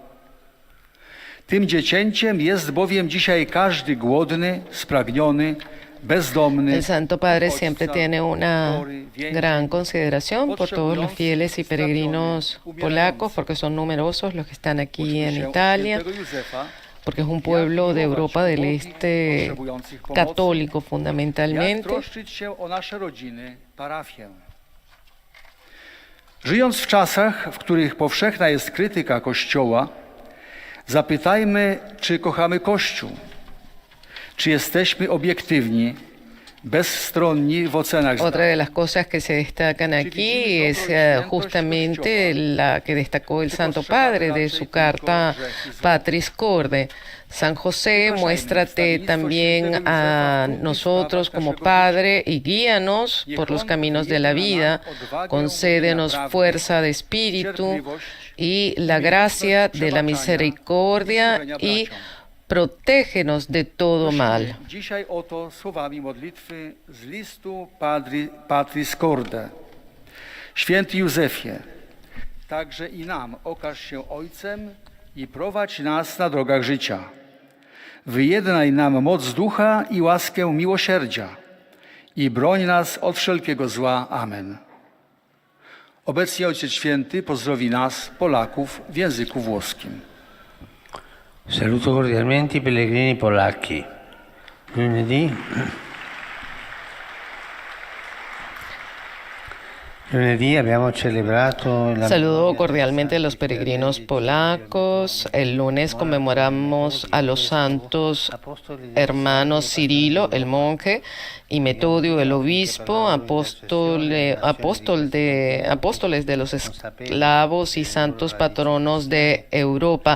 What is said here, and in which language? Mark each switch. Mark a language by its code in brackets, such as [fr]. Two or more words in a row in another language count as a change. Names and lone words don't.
[pl] Tym dziecięciem jest bowiem dzisiaj każdy głodny, spragniony, [es] El Santo Padre siempre tiene una gran consideración por todos los fieles y peregrinos polacos, porque son numerosos los que están aquí en Italia, porque es un pueblo de Europa del Este católico fundamentalmente. [pl] Żyjąc w czasach, w których powszechna jest krytyka Kościoła, zapytajmy, czy kochamy Kościół, czy jesteśmy obiektywni, bezstronni w ocenach. [es] Otra de las cosas que se destacan aquí es justamente la que destacó el Santo Padre de su carta Patris Corde. San José, muéstrate también a nosotros como Padre y guíanos por los caminos de la vida, concédenos fuerza de espíritu y la gracia de la misericordia y protégenos de todo mal. [pl] Dzisiaj oto słowami modlitwy z listu Patris Corde. Święty Józefie, także i nam okaż się Ojcem i prowadź nas na drogach życia. Wyjednaj nam moc ducha i łaskę miłosierdzia i broń nas od wszelkiego zła. Amen. Obecnie Ojciec Święty pozdrowi nas, Polaków, w języku włoskim. [it] Saluto cordialmente i pellegrini polacchi. Lunedì abbiamo celebrato la... [es] Saludo cordialmente a los peregrinos polacos. El lunes conmemoramos a los santos hermanos Cirilo, el monje, y Metodio, el obispo, apóstoles de los esclavos y santos patronos de Europa.